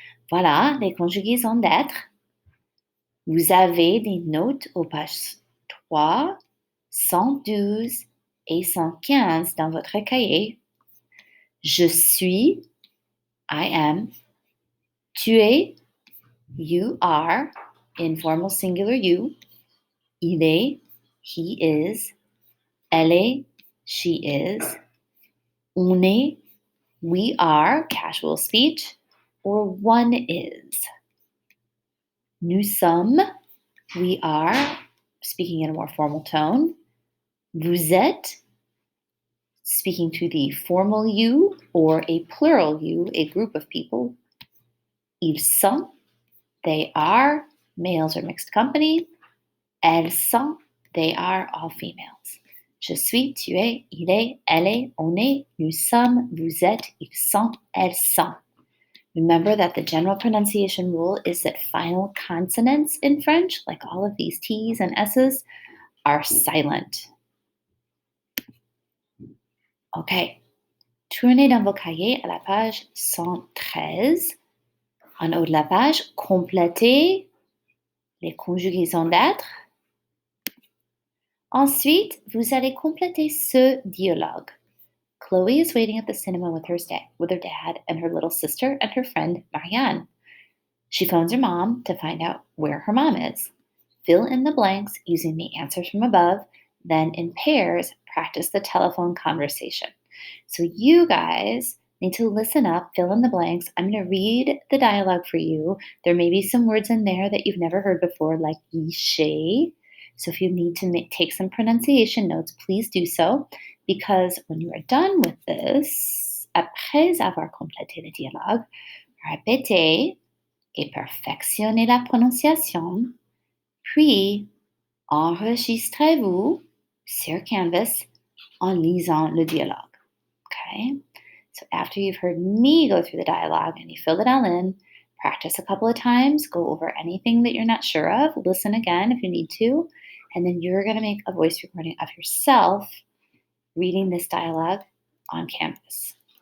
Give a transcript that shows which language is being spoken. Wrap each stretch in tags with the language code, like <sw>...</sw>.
<fr>Voilà, les conjugaisons d'être. Vous avez des notes aux pages 3, 112 et 115 dans votre cahier. Je suis,</fr> <en>I am.</en> <fr>Tu es,</fr> <en>you are, informal singular you.</en> <fr>Il est,</fr> <en>he is.</en> <fr>Elle est,</fr> <en>she is.</en> <fr>On est,</fr> <en>we are, casual speech, or one is.</en> <fr>Nous sommes,</fr> <en>we are, speaking in a more formal tone.</en> <fr>Vous êtes,</fr> <en>speaking to the formal you or a plural you, a group of people.</en> <fr>Ils sont,</fr> <en>they are, males or mixed company.</en> <fr>Elles sont,</fr> <en>they are, all females.</en> <fr>Je suis, tu es, il est, elle est, on est, nous sommes, vous êtes, ils sont, elles sont.</fr> <en>Remember that the general pronunciation rule is that final consonants in French, like all of these T's and S's, are silent. OK.</en> <fr>Tournez dans vos cahiers à la page 113. En haut de la page, complétez les conjugaisons d'être. Ensuite, vous allez compléter ce dialogue.</fr> <en>Chloe is waiting at the cinema with her dad and her little sister and her friend Marianne. She phones her mom to find out where her mom is. Fill in the blanks using the answers from above, then in pairs, practice the telephone conversation. So you guys need to listen up, fill in the blanks. I'm going to read the dialogue for you. There may be some words in there that you've never heard before, like ye. So if you need to take some pronunciation notes, please do so, because when you are done with this,</en> <fr>après avoir complété le dialogue,</fr> <en>répétez et perfectionnez la prononciation, puis enregistrez-vous sur Canvas en lisant le dialogue. Okay? So after you've heard me go through the dialogue and you fill it all in, practice a couple of times, go over anything that you're not sure of, listen again if you need to, and then you're going to make a voice recording of yourself reading this dialogue on Canvas.</en>